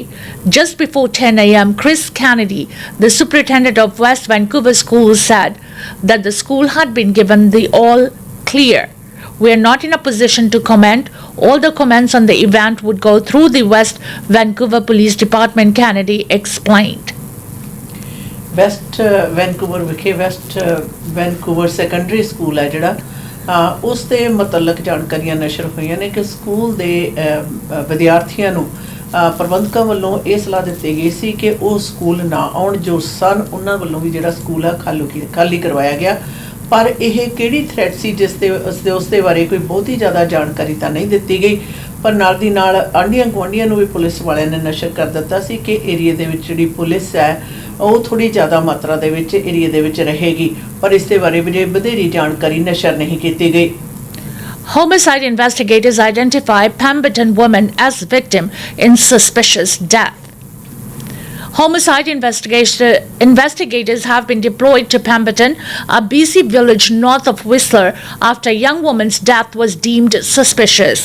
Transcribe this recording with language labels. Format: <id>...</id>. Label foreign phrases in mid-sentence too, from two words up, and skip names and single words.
<en>Just before 10 a.m., Chris Kennedy, the superintendent of West Vancouver Schools, said that the school had been given the all clear. We are not in a position to comment. All the comments on the event would go through the West Vancouver Police Department, Kennedy explained.</en> <pa>West Vancouver ਵਿਖੇ West Vancouver Secondary School ਹੈ ਜਿਹੜਾ ਉਸ ਦੇ ਮੁਤਲਕ ਜਾਣਕਾਰੀਆਂ ਨਸ਼ਰ ਹੋਈਆਂ ਨੇ ਕਿ ਸਕੂਲ ਦੇ ਵਿਦਿਆਰਥੀਆਂ ਨੂੰ ਪ੍ਰਬੰਧਕਾਂ ਵੱਲੋਂ ਇਹ ਸਲਾਹ ਦਿੱਤੀ ਗਈ ਸੀ ਕਿ ਉਹ ਸਕੂਲ ਨਾ ਆਉਣ ਜੋ ਸਨ ਉਹਨਾਂ ਵੱਲੋਂ ਵੀ ਜਿਹੜਾ ਸਕੂਲ ਆ ਖਾਲੀ ਕਰਵਾਇਆ ਗਿਆ ਪਰ ਇਹ ਕਿਹੜੀ ਥ੍ਰੈੱਟ ਸੀ ਉਸ ਦੇ ਬਾਰੇ ਕੋਈ ਬਹੁਤ ਹੀ ਜ਼ਿਆਦਾ ਜਾਣਕਾਰੀ ਤੋ ਨਹੀਂ ਦਿੱਤੀ ਗਈ ਪਰ ਨਾਲ ਦੀ ਨਾਲ ਆਂਢੀਆਂ ਗੁਆਂਢੀਆਂ ਨੂੰ ਭੀ ਪੁਲਿਸ ਵਾਲਿਆਂ ਨੇ ਨਸ਼ਰ ਕਰ ਦਿੱਤਾ ਸੀ ਕਿ ਏਰੀਏ ਦੇ ਵਿੱਚ ਜਿਹੜੀ ਪੁਲਿਸ ਹੈ ਵੋ ਥੋੜ੍ਹੀ ਜ਼ਿਆਦਾ ਮਾਤਰਾ ਦੇ ਵਿੱਚ ਏਰੀਏ ਦੇ ਵਿੱਚ ਰਹੇਗੀ ਪਰ ਇਸ ਦੇ ਬਾਰੇ ਵਧੇਰੀ ਜਾਣਕਾਰੀ ਨਸ਼ਰ ਨਹੀਂ ਕੀ ਗਈ।</pa> <en>Homicide investigators identify Pemberton woman as victim in suspicious death. Homicide investigators have been deployed to Pemberton, a BC village north of Whistler, after a young woman's death was deemed suspicious.</en>